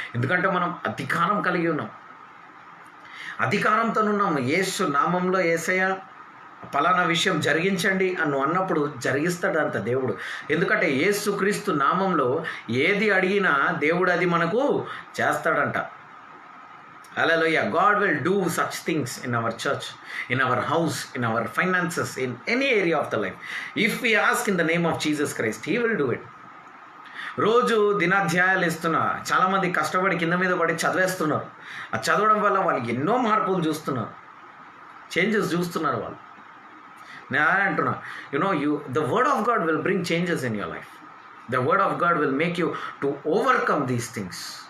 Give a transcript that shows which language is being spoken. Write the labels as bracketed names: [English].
[Telugu] ఎందుకంటే మనం అధికారం కలిగి ఉన్నాం, అధికారంతో ఉన్నాము. యేసు నామంలో యేసయ్య పలానా విషయం జరిగించండి అని అన్నప్పుడు జరిగిస్తాడంట దేవుడు. ఎందుకంటే యేసుక్రీస్తు నామంలో ఏది అడిగినా దేవుడు అది మనకు చేస్తాడంట. హల్లెలూయా. [English] God will do such things in our church, in our house, in our finances, in any area of the life. If we ask in the name of Jesus Christ, He will do it. [Telugu] రోజు దినాధ్యాయాలు ఇస్తున్నా, చాలామంది కష్టపడి కింద మీద పడి చదివేస్తున్నారు. ఆ చదవడం వల్ల వాళ్ళకి ఎన్నో మార్పులు చూస్తున్నారు, చేంజెస్ చూస్తున్నారు వాళ్ళు. నేను అంటున్నా, [English] The word of God will bring changes in your life. The word of God will make you to overcome these things.